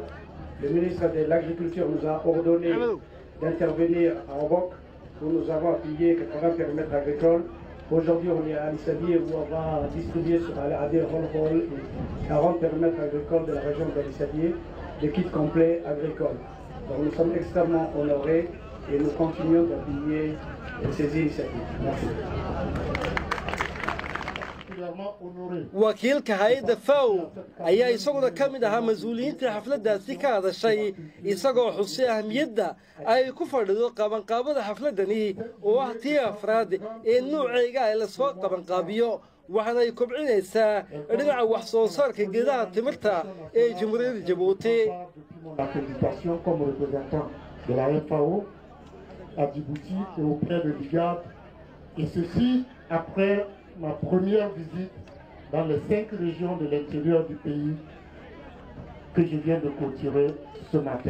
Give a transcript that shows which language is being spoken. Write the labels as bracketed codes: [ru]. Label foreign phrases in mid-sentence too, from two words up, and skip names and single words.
[fr] Le ministre de l'Agriculture nous a ordonné d'intervenir à Obok, où nous avons appuyé 80 périmètres agricoles. Aujourd'hui, on est à Alissadié, où on va distribuer sur Adir Holhol et 40 périmètres agricoles de la région d'Alissadié des kits complets agricoles. Donc nous sommes extrêmement honorés et nous continuons d'appuyer ces initiatives. Merci. [so] wakiilka hay'adda FAO ayaa isaguna ka mid ahaa mas'uuliyiinta xafladdaasi ka hadashay isagoo xusay ahmiyadda ay ku fadhido qabanqaabada xafladdani oo ah tii afraad ee nuuceega ay la soo qabanqaabiyo waxaana ay kobcinaysaa dhinaca wax soo saarka geedaha timirta ee Jamhuuriyadda Jabuuti. [fr] Comme représentant de la FAO à Djibouti et auprès de l'IGAD, et ceci après ma première visite dans les 5 régions de l'intérieur du pays que je viens de clôturer ce matin.